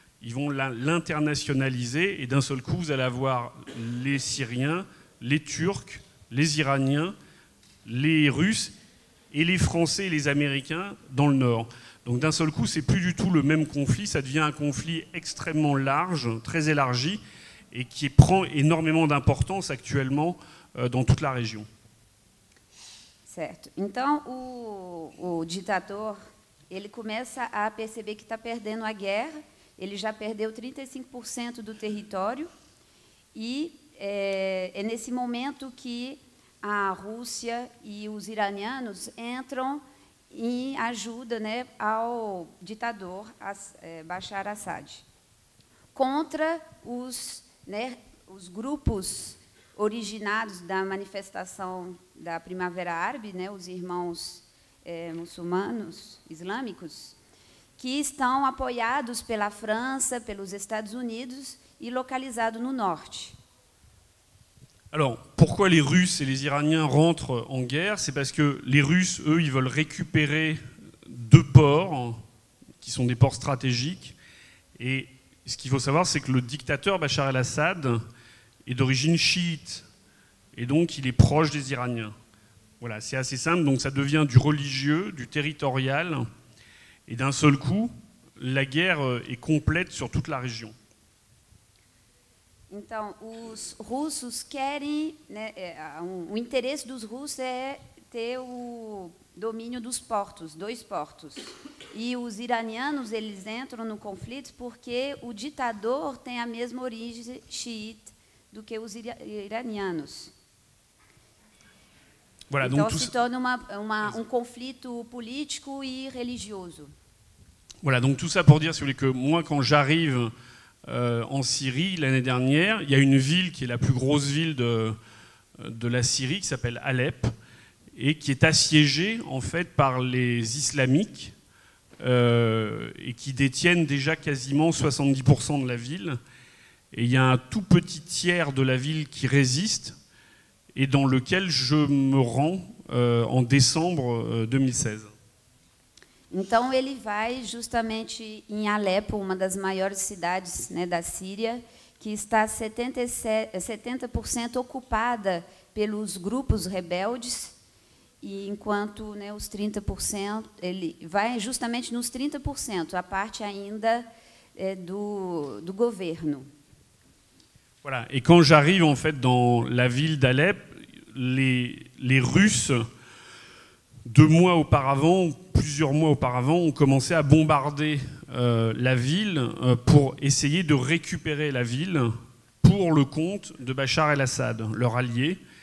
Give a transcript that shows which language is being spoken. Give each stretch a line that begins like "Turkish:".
French: ils vont l'internationaliser et d'un seul coup, vous allez avoir les Syriens, les Turcs, les Iraniens, les Russes et les Français et les Américains dans le Nord. Donc d'un seul coup, c'est plus du tout le même conflit, ça devient un conflit extrêmement large, très élargi, et qui prend énormément d'importance actuellement dans toute la région.
Portuguese: Certo. Então, o ditador, ele começa a perceber que está perdendo a guerra, ele já perdeu 35% do território, e é nesse momento que a Rússia e os iranianos entram em ajuda, né, ao ditador Bashar Assad, contra os grupos originados da manifestação da Primavera Árabe, né, os irmãos muçulmanos islâmicos, que estão apoiados pela França, pelos Estados Unidos e localizados no norte.
French: Alors, pourquoi les Russes et les Iraniens rentrent en guerre? C'est parce que les Russes, eux, ils veulent récupérer 2 ports, qui sont des ports stratégiques. Et ce qu'il faut savoir, c'est que le dictateur Bachar el-Assad est d'origine chiite. Et donc, il est proche des Iraniens. Voilà, c'est assez simple. Donc, ça devient du religieux, du territorial. Et d'un seul coup, la guerre est complète sur toute la région.
Portuguese: Então, os russos querem, né, o interesse dos russos é ter o domínio dos portos, 2 portos. E os iranianos, eles entram no conflito porque o ditador tem a mesma origem xiita do que os iranianos.
French: Voilà,
Portuguese: então,
French: donc
Portuguese: se torna conflito político e religioso.
French: Voilà, donc tout ça pour dire, si vous voulez, que moi, quand j'arrive en Syrie l'année dernière, il y a une ville qui est la plus grosse ville de la Syrie, qui s'appelle Alep, et qui est assiégée en fait par les islamiques et qui détiennent déjà quasiment 70% de la ville. Et il y a un tout petit tiers de la ville qui résiste et dans lequel je me rends en décembre 2016.
Portuguese: Então, ele vai justamente em Alepo, uma das maiores cidades, né, da Síria, que está 70% ocupada pelos grupos rebeldes, e enquanto, né, os 30%, ele vai justamente nos 30%, a parte ainda do governo.
French: Voilà. Et quand j'arrive en fait dans la ville d'Alep, les Russes, 2 mois auparavant, plusieurs mois auparavant, ont commencé à bombarder la ville pour essayer de récupérer la ville pour le compte de Bachar el-Assad, leur allié.